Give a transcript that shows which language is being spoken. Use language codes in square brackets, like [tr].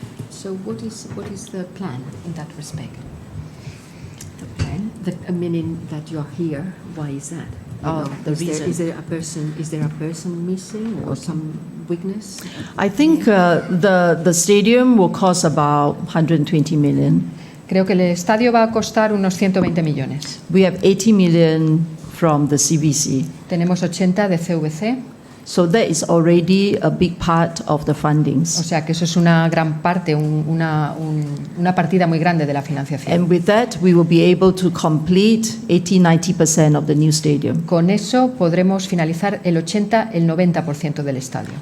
[en] So what is the plan in that respect? The plan, meaning that you are here. Why is that? Is there a person missing or some weakness? I think the stadium will cost about 120 million. [es] Creo que el estadio va a costar unos 120 millones. [en] We have 80 million from the CVC. [es] Tenemos 80 de CVC. [en] So that is already a big part of the fundings. [es] O sea que eso es una gran parte, una partida muy grande de la financiación. [en] And with that, we will be able to complete 80-90% of the new stadium. [es] Con eso podremos finalizar el 80, el 90% del estadio.